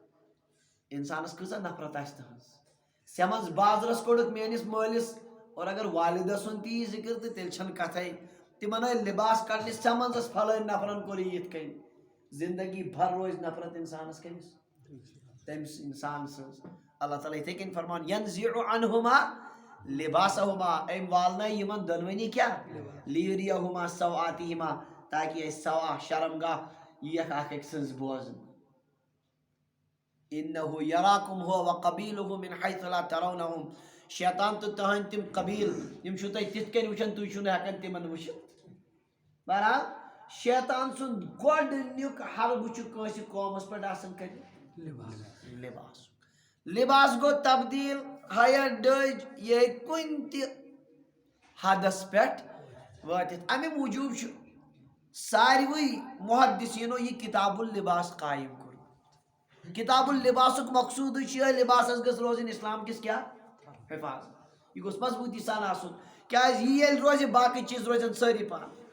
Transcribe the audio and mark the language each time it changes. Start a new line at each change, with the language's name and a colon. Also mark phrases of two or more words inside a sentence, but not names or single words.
Kashmiri: انسانس کۭژاہ نفرت آسہِ تٕہنٛز سیمنٛز بازرس کوٚڑُکھ میٲنِس مٲلِس اور اگر والدہ سُنٛد تہِ یی ذکر تہٕ تیٚلہِ چھنہٕ کتھے تِمن ٲے لباس کڑنہِ سیمنٛزس فلٲنۍ نفرن کوٚر یہِ یِتھ کٔنۍ زندگی بھر روزِ نفرت انسانس کٔمِس تٔمِس انسان سٕنٛز اللہ تعالیٰ یِتھے کٔنۍ فرمان
Arabic: ینزع عنہما لباسہما
Kashmiri: أمۍ والنٲے یِمن دۄنوٕنی کیٛاہ
Arabic: لیریہما سوآتہما
Kashmiri: تاکہِ أسۍ سوا شرمگاہ یِیَکھ اکھ أکۍ سٕنٛز بوزنہٕ
Arabic: انہ یراکم ہو وقبیلہ من حیث لا ترونہم
Kashmiri: شیطان تہٕ تٕہنٛدۍ تِم قبیٖل یِم چھِو تُہۍ تِتھ کٔنۍ وٕچھان تُہۍ چھِو نہٕ ہٮ۪کان تِمن وٕچھِتھ بہرحال شیطان سُنٛد گۄڈٕنیُک حربہٕ چھُ کٲنٛسہِ قومس پٮ۪ٹھ آسان کٔرِتھ لباس لباس گوٚو تبدیٖل ہیر ڈٔج یہِ ہیٚکہِ کُنہِ تہِ حدس پٮ۪ٹھ وٲتِتھ امہِ موٗجوٗب چھُ ساروٕے محدثیٖنو یہِ کتاب اللباس قایِم کوٚرمُت کتاب اللباسُک مقصوٗدٕے چھُ یِہوٚے لباسس گٔژھ روزٕنۍ اسلام کِس کیٛاہ حفاظت یہِ گوٚژھ مضبوٗطی سان آسُن کیٛازِ یہِ ییٚلہِ روزِ باقٕے چیٖز روزن سٲری پانہٕ